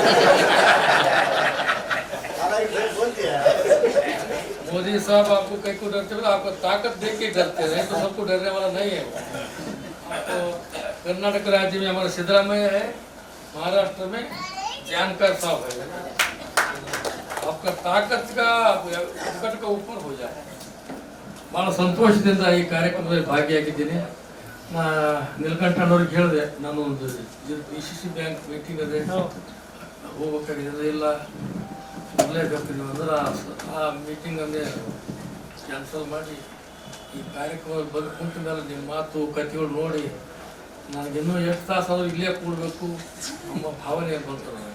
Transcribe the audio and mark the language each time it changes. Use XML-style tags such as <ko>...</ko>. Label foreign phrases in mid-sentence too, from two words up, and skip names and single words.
<hi>मोदी साहब आपको कहीं को डरते हुए आपको ताकत देख के डरते रहे, तो सबको डरने वाला नहीं है। तो कर्नाटक राज्य में हमारा सिद्धरामैया है, महाराष्ट्र में जानकर साहब है। आपका ताकत का संकट का ऊपर हो जाए।</hi> <kn>ಭಾಳ ಸಂತೋಷದಿಂದ ಈ ಕಾರ್ಯಕ್ರಮದಲ್ಲಿ ಭಾಗಿಯಾಗಿದ್ದೀನಿ. ನೀಲಕಂಠಣ್ಣವ್ರಿಗೆ ಹೇಳಿದೆ, ನಾನು ಒಂದು PCC</kn> <en>bank meeting</en> <kn>ಅದೇ ಹೋಗ್ಬೇಕಾಗಿದೆ, ಇಲ್ಲ ಬರಲೇಬೇಕು ನೀವು ಅಂದ್ರೆ ಆ ಮೀಟಿಂಗನ್ನೇ ಕ್ಯಾನ್ಸಲ್ ಮಾಡಿ ಈ ಕಾರ್ಯಕ್ರಮ ಬಂದು ಕುಂತ ಮೇಲೆ ನಿಮ್ಮ ಮಾತು ಕಥೆಗಳು ನೋಡಿ ನನಗಿನ್ನೂ ಎಷ್ಟು ತಾಸಾದರೂ ಇಲ್ಲೇ ಕೂಡಬೇಕು ನಮ್ಮ ಭಾವನೆ ಬಂತು ನನಗೆ.</kn>